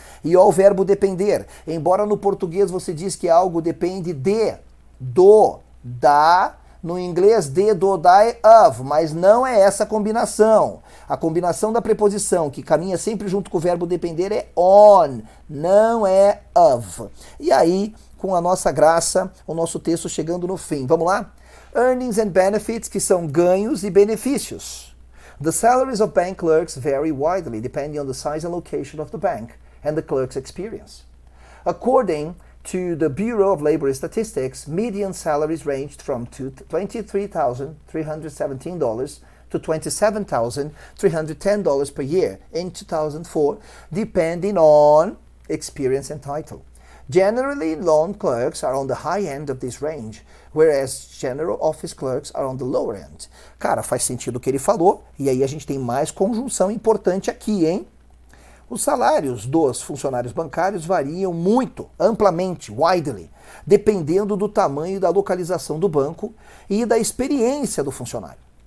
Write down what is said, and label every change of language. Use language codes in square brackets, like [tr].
[pt] E o verbo depender. Embora no português você diz que algo depende de, do, da, no inglês de, do, da é of, mas não é essa combinação. A combinação da preposição que caminha sempre junto com o verbo depender é on, não é of. E aí, com a nossa graça, o nosso texto chegando no fim. Vamos lá? [en] Earnings and benefits, [pt] que são ganhos e benefícios. [en] The salaries of bank clerks vary widely depending on the size and location of the bank and the clerk's experience. According to the Bureau of Labor Statistics, median salaries ranged from $23,317 to $27,310 per year in 2004, depending on experience and title. Generally, loan clerks are on the high end of this range, whereas general office clerks are on the lower end. [pt] Cara, faz sentido o que ele falou, e aí a gente tem mais conjunção importante aqui, hein? Os salários dos funcionários bancários variam muito, amplamente, widely, dependendo do tamanho e da localização do banco e da experiência do funcionário.